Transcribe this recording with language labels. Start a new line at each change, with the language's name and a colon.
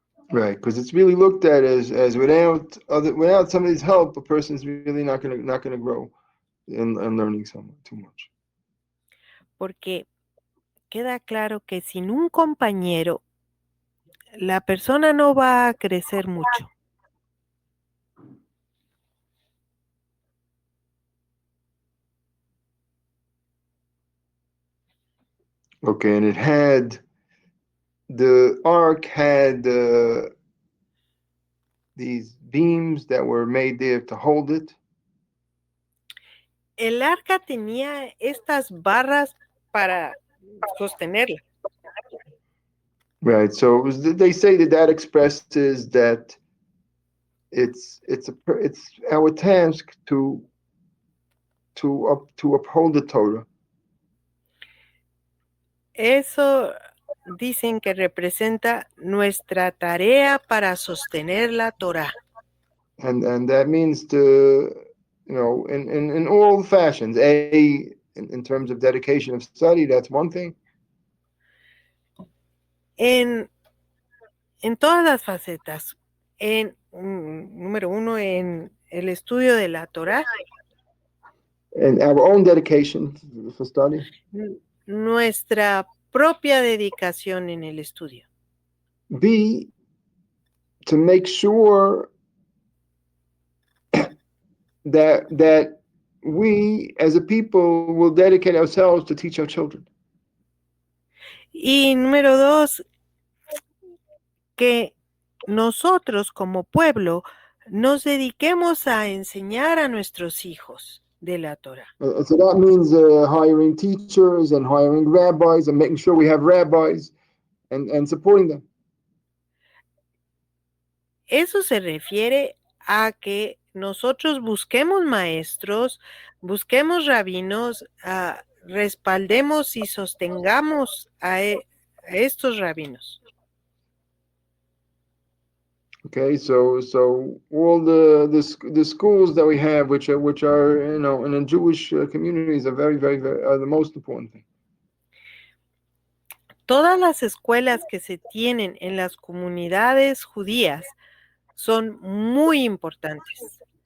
English: Right, because it's really looked at as without somebody's help, a person's really not gonna grow in learning too much.
Spanish: Porque queda claro que sin un compañero la persona no va a crecer mucho.
English: Okay, and the ark had these beams that were made there to hold it.
Spanish: El arca tenía estas barras para sostenerla.
English: Right, so they say that expresses that it's our task to uphold the Torah.
Spanish: Eso dicen que representa nuestra tarea para sostener la Torah.
English: And that means to, in all fashions. In terms of dedication of study, that's one thing.
Spanish: En todas las facetas. Número uno, en el estudio de la Torah.
English: And our own dedication for study.
Spanish: Nuestra propia dedicación en el estudio.
English: B, to make sure that we as a people will dedicate ourselves to teach our children.
Spanish: Y número dos, que nosotros como pueblo nos dediquemos a enseñar a nuestros hijos de la Torah.
English: So that means hiring teachers and hiring rabbis and making sure we have rabbis and supporting them.
Spanish: Eso se refiere a que nosotros busquemos maestros, busquemos rabinos, respaldemos y sostengamos a estos rabinos.
English: Okay, so all the schools that we have, which are in the Jewish communities, are very are the most important thing.
Spanish: Todas las escuelas que se tienen en las comunidades judías son muy importantes.